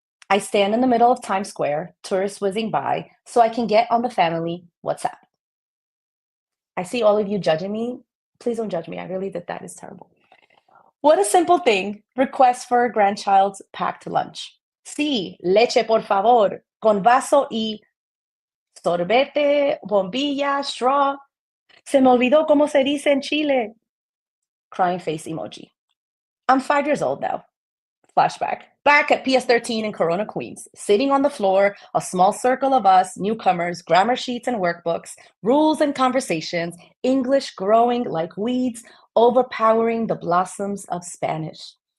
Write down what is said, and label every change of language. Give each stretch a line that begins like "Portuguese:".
English: I stand in the middle of Times Square, tourists whizzing by, so I can get on the family WhatsApp. I see all of you judging me. Please don't judge me. I really did that. Is terrible. What a simple thing. Request for a grandchild's packed lunch.
Spanish: Sí, leche por favor, con vaso y sorbete, bombilla, straw. Se me olvidó cómo se dice en Chile.
English: Crying face emoji. I'm 5 years old now. Flashback. Back at PS13 in Corona, Queens, sitting on the floor, a small circle of us, newcomers, grammar sheets and workbooks, rules and conversations, English growing like weeds, overpowering the blossoms of Spanish.